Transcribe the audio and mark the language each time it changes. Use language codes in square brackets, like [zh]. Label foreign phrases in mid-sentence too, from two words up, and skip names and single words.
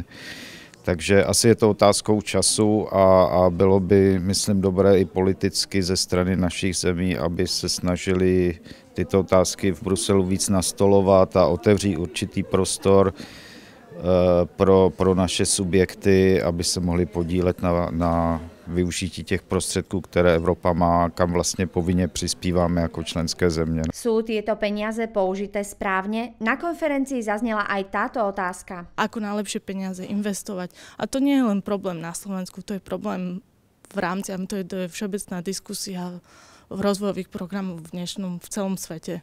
[cs] Takže asi je to otázkou času a bylo by, myslím, dobré i politicky ze strany našich zemí, aby se snažili tyto otázky v Bruselu víc nastolovat a otevřít určitý prostor pro naše subjekty, aby se mohli podílet na využití těch prostředků, které Evropa má, kam vlastně povinně přispíváme jako členské země. [sk] Sú tieto peniaze použité správne? Na konferencii zaznela aj táto otázka. Ako najlepšie peniaze investovať. A to nie je len problém na Slovensku, to je problém v rámci, a to je všeobecná diskusia v rozvojových programoch v celom svete.